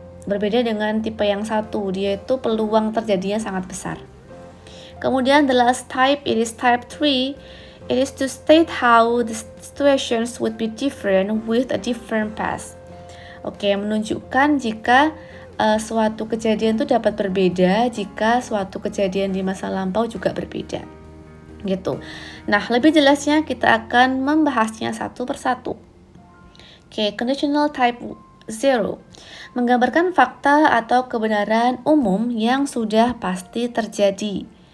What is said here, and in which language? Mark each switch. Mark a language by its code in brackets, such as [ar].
[id] Berbeda dengan tipe yang satu, dia itu peluang terjadinya sangat besar. Kemudian [en] the last type, it is type 3. It is to state how the situations would be different with a different past. [id] Oke, menunjukkan jika suatu kejadian itu dapat berbeda jika suatu kejadian di masa lampau juga berbeda. Gitu. Nah, lebih jelasnya kita akan membahasnya satu persatu. Oke, conditional type 0 menggambarkan fakta atau kebenaran umum yang sudah pasti terjadi.